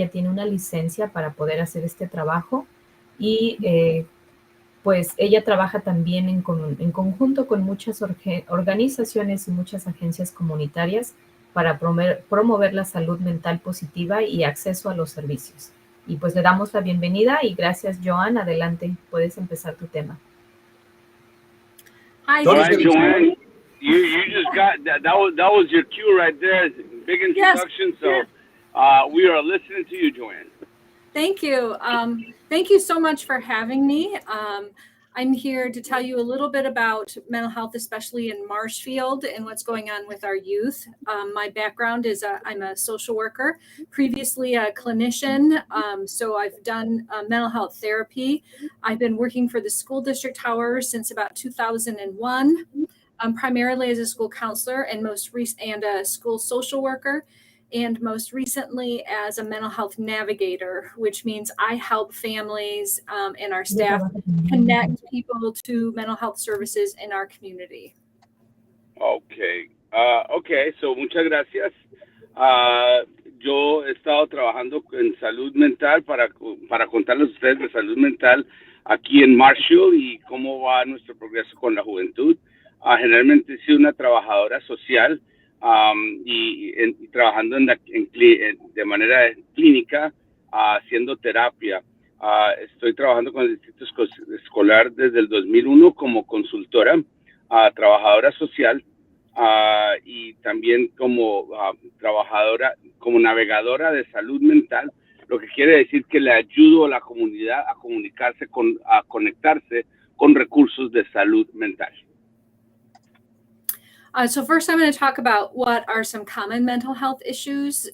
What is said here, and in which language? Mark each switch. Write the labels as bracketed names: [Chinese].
[Spanish] Ella tiene una licencia para poder hacer este trabajo y pues ella trabaja también en conjunto con muchas organizaciones y muchas agencias comunitarias para promover la salud mental positiva y acceso a los servicios. Y pues le damos la bienvenida y gracias, Joanne. Adelante, puedes empezar tu tema. [English] Hi, Joanne. You just got that was your cue right there. Big introduction. Yes. So we are listening to you, Joanne. Thank you. Thank you so much for having me. I'm here to tell you a little bit about mental health, especially in Marshfield and what's going on with our youth. My background is I'm a social worker, previously a clinician. So I've done mental health therapy. I've been working for the school district, however, since about 2001, primarily as a school counselor and and a school social worker. And most recently as a mental health navigator, which means I help families and our staff connect people to mental health services in our community. [Spanish] Okay. So muchas gracias. Yo he estado trabajando en salud mental para contarles a ustedes de salud mental aquí en Marshall y cómo va nuestro progreso con la juventud. Generalmente he sido una trabajadora social. Y trabajando de manera clínica, haciendo terapia. Estoy trabajando con el Distrito Escolar desde el 2001 como consultora, trabajadora social y también como trabajadora, como navegadora de salud mental, lo que quiere decir que le ayudo a la comunidad a conectarse con recursos de salud mental. [English] So first, I'm going to talk about what are some common mental health issues.